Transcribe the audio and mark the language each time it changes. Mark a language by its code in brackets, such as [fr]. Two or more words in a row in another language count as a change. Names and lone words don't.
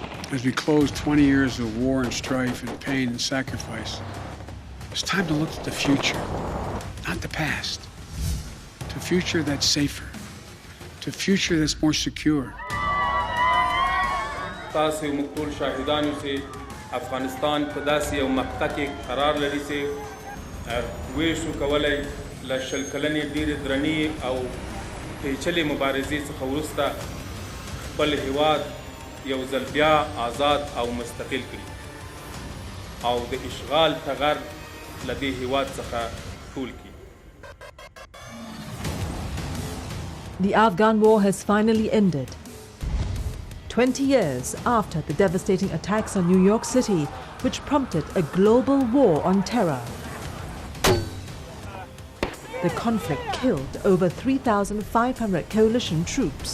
[en] As we close 20 years of war and strife and pain and sacrifice, it's time to look at the future, not the past. To a future that's safer, to a future that's more secure. [ps] تاسو مقتول شاهدانو سے افغانستان په داسې یو مقطع کې قرار لري چې ویشو کولی له شل کلنې ډېرې درنې او پیچلې مبارزې څخه وروسته خپل هیواد یو ځل بیا آزاد او مستقل کړي او د اشغال ټغر له دې هیواد څخه ټول کړي. [en] The Afghan war has finally ended. 20 years after the devastating attacks on New York City, which prompted a global war on terror. The conflict killed over 3,500 coalition troops.